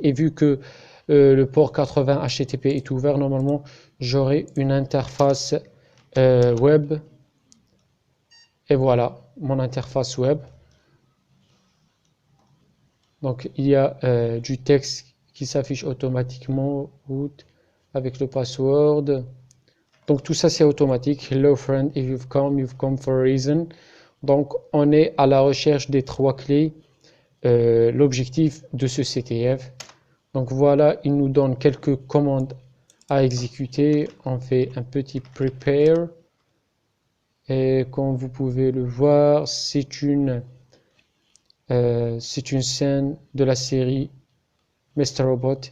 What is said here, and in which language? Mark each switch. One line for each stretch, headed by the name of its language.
French: Et vu que le port 80 HTTP est ouvert, normalement j'aurai une interface web. Et voilà mon interface web. Donc il y a du texte qui s'affiche automatiquement, route avec le password. Donc tout ça c'est automatique.
English: Hello friend, if you've come for a reason.
French: Donc on est à la recherche des 3 clés, l'objectif de ce CTF. Donc voilà, il nous donne quelques commandes à exécuter. On fait un petit prepare. Et comme vous pouvez le voir, c'est une scène de la série Mr. Robot.